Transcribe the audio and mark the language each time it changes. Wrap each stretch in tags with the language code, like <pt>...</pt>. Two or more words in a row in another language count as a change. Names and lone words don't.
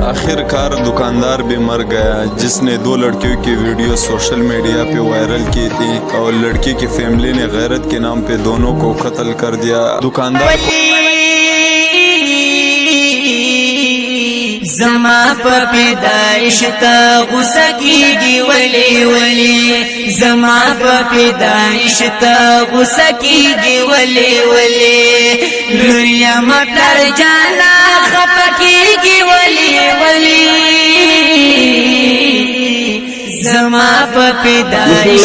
<ur>آخرکار دکاندار بھی مر گیا، جس نے 2 لڑکیوں کی ویڈیو</ur> <en>social media</en> <ur>پہ وائرل کی تھی اور لڑکی کی فیملی نے غیرت کے نام پہ دونوں کو قتل کر دیا. दुकानदार</ur> <ps>زما په پیدائش ته غوسه کیږي ولی ولی زما په پیدائش ته غوسه کیږي ولی ولی لوریا مطلر جانا خفه کیږي ولی ولی زما په پیدائش.</ps>